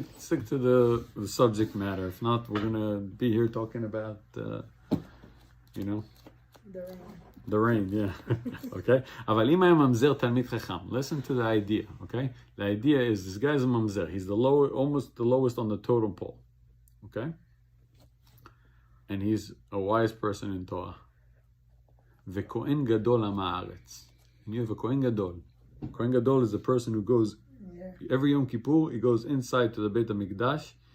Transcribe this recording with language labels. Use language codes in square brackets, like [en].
[en] Stick to the subject matter. If not, we're gonna be here talking about, you know, the rain, yeah. Okay? [he] אבל אם היה ממזר תלמיד חכם, [en] listen to the idea, okay? The idea is this guy's a mamzer. He's almost the lowest on the totem pole, okay? And he's a wise person in Torah. [he] וכהן גדול עם הארץ. [en] And you have a Kohen Gadol. Kohen Gadol is the person who goes, every Yom Kippur, he goes inside to the Beit HaMikdash.